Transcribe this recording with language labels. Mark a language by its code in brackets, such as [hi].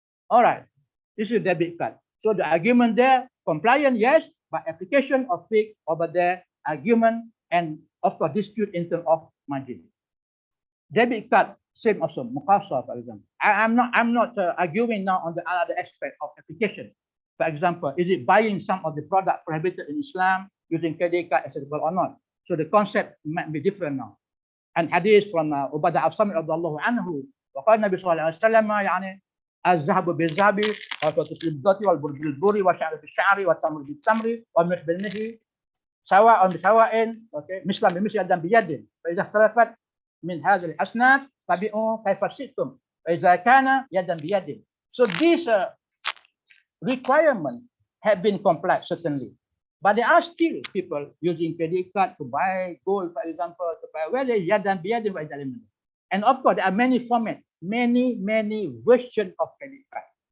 [en] All right, this is debit card. So the argument there, compliant, yes, but application of fiqh over there, argument, and of course dispute in terms of margin. Debit card, same also, muqasah, for example. I'm not arguing now on the other aspect of application. For example, is it buying some of the product prohibited in Islam using credit card acceptable or not? So the concept might be different now. And hadith from Ubadah al-Samit radhiyallahu anhu, [ar] وقال النبي صلى الله عليه وسلم يعني الذهب بالذهب والفضة والبر بالبر والشعر بالشعر والتمر بالتمر والملح بالملح سواء بسواء مثلا بمثل يدا بيد فإذا اختلفت من هذه الأصناف فبيعوا كيف شئتم فإذا كان يدا بيد. [en] So these requirements have been complied certainly, but there are still people using credit card to buy gold, for example, to buy whether yadan biyadin or element. And of course, there are many formats, many versions of credit card.